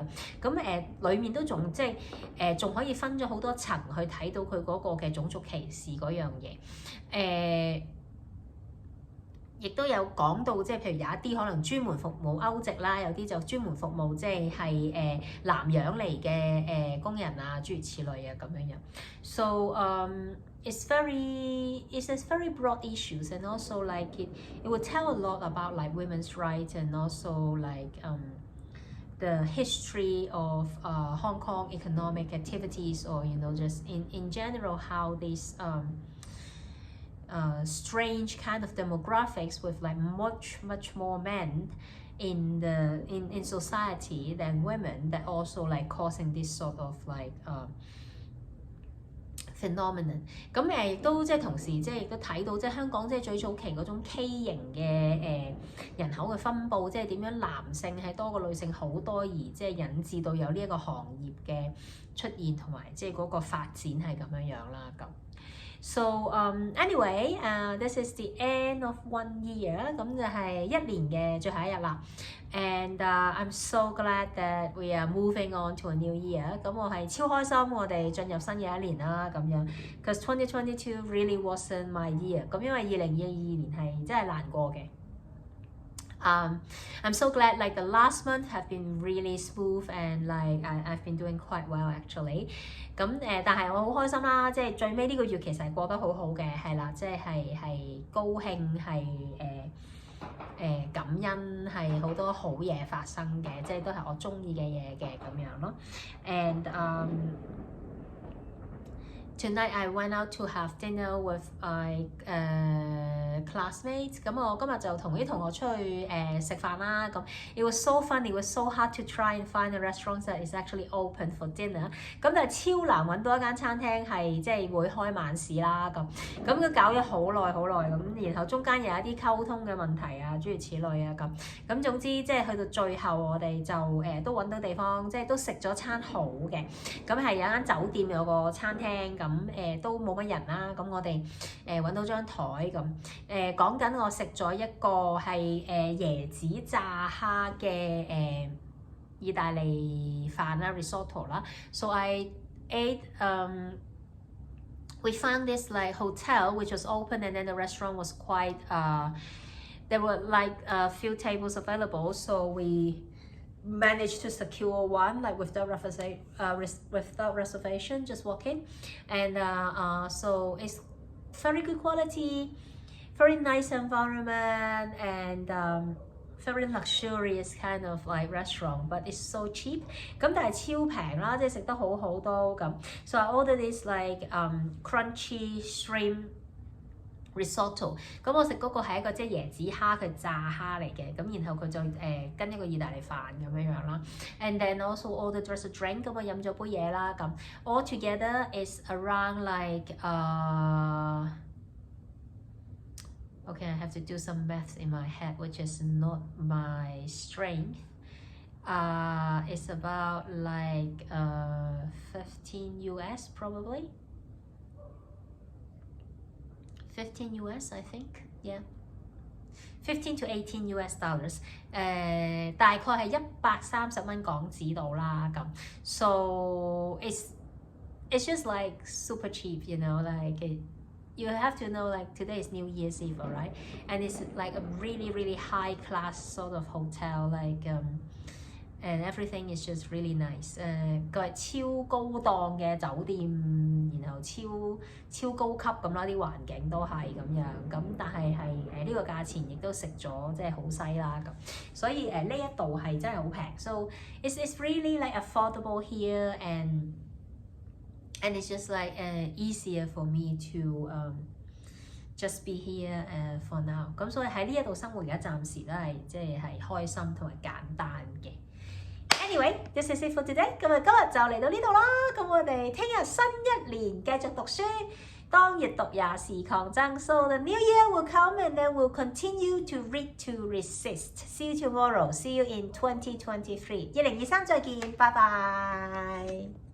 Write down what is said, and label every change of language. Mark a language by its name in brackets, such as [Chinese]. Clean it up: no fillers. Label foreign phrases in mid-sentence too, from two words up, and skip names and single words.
[Cantonese] 咁裡面都仲即係仲可以分咗好多層去睇到佢嗰個嘅種族歧視嗰樣嘢。亦都有講到，即係譬如有一啲可能專門服務歐籍啦，有啲就專門服務即係南洋嚟嘅工人啊，諸如此類啊咁樣樣。 [English] So it's very broad issues, and also like it would tell a lot about like women's rights, and also like the history of Hong Kong economic activities, or just in general how these strange kind of demographics with like much more men in society than women, that also like causing this sort of like phenomenon。 [Cantonese] 咁亦都即係同時即係亦都睇到即係香港即係最早期嗰種畸形嘅人口嘅分佈，即係點樣男性係多過女性好多，而即係引致到有呢一個行業嘅出現同埋即係嗰個發展係咁樣樣啦咁。 [English] So anyway, this is the end of 1 year， [Cantonese] 咁就係1年嘅最後一日啦。 [English] And I'm so glad that we are moving on to a new year。 [Cantonese] 咁我係超開心，我哋進入新嘅一年啦咁樣。 [English] Because 2022 really wasn't my year。 [Cantonese] 咁因為2022年係真係難過嘅。 [English] I'm so glad like the last month have been really smooth, and like I've been doing quite well actually。 [Cantonese] 咁但係我好開心啦，即係最尾呢個月其實係過得好好嘅，係啦，即係高興，係感恩，係好多好嘢發生嘅，即係都係我中意嘅嘢嘅咁樣咯。 [English] And tonight I went out to have dinner with my classmates。 [Cantonese] 咁我今日就同啲同學出去食飯啦。 [English] 咁 it was so fun, it was so hard to try and find a restaurant that is actually open for dinner。 [Cantonese] 咁但係超難揾到一間餐廳係即係會開晚市啦。咁都搞咗好耐咁，然後中間有一啲溝通嘅問題啊，諸如此類啊咁總之即係去到最後我哋就都揾到地方，即係都食咗餐好嘅。咁係有間酒店有個餐廳咁。都冇乜人啦，咁我哋揾到張台咁講緊我食咗一個係椰子炸蝦嘅意大利飯啦 risotto 啦。 [English] So I ate we found this like hotel which was open, and then the restaurant was quite there were like a few tables available, so we managed to secure one like without reservation, just walk in, and so it's very good quality, very nice environment, and very luxurious kind of like restaurant, but it's so cheap. [Cantonese] 咁但係超平啦，即係食得好好都咁。 [English] So I ordered this like crunchy shrimp risotto。 [Cantonese] 咁我食嗰個係一個即係椰子蝦，佢炸蝦嚟嘅。咁然後佢就跟一個意大利飯咁樣樣啦。 [English] And then also ordered just a drink， [Cantonese] 咁我飲咗杯嘢啦。 [English] 咁 all together is around like okay, I have to do some math in my head, which is not my strength. It's about like 15 US probably. 15 US, I think. Yeah. 15 to 18 US dollars. [Cantonese] 大概係130蚊港紙度啦咁。 [English] So it's just like super cheap, you know, like you have to know like today is New Year's Eve, right? And it's like a really high class sort of hotel, like and everything is just really nice. [Cantonese] 個係超高檔嘅酒店，然後超高級咁啦，啲環境都係咁樣。咁但係呢個價錢亦都食咗即係好西啦咁。所以呢一度係真係好平。 [English] So it's really like affordable here, and it's just like easier for me to just be here for now。 [Cantonese] 咁所以喺呢一度生活而家暫時都係即係開心同埋簡單嘅。 [English] Anyway, this is it for today。 [Cantonese] 咁啊，今日就嚟到呢度啦。咁我哋聽日新一年繼續讀書，當閱讀也是抗爭。 [English] So the new year will come and then we'll continue to read to resist. See you tomorrow. See you in 2023。 [Cantonese] 2023再見，拜拜。